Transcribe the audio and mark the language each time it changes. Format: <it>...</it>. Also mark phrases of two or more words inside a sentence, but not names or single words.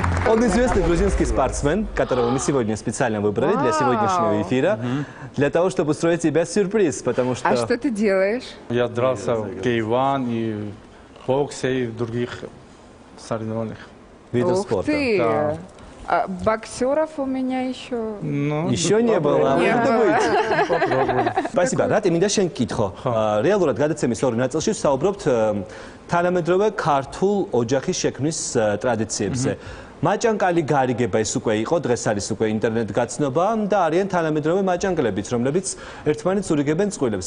<ru>Он известный грузинский спортсмен, которого мы сегодня специально выбрали для сегодняшнего эфира, для того, чтобы устроить тебе сюрприз, потому что... А что ты делаешь? Я дрался в K1 и в боксе и в других соревнованиях. Видов Ух спорта. ты! Да. А боксеров у меня еще... Еще не было, а может быть. Попробуем. Спасибо.</ru> <ka>რა მინდა შენ გითხო. რეალურად გადაცემის ორი ნაწილში საუბრობთ თანამედროვე ქართულ ოჯახის შექმნის ტრადიციებზე. მაჭანკალი გარიგება ის უკვე იყო, დღეს არის უკვე ინტერნეტ გაცნობა და არიან თანამედროვე მაჭანკლებიც, რომლებიც ერთმანეთს ურიგებენ წყვილებს.</ka>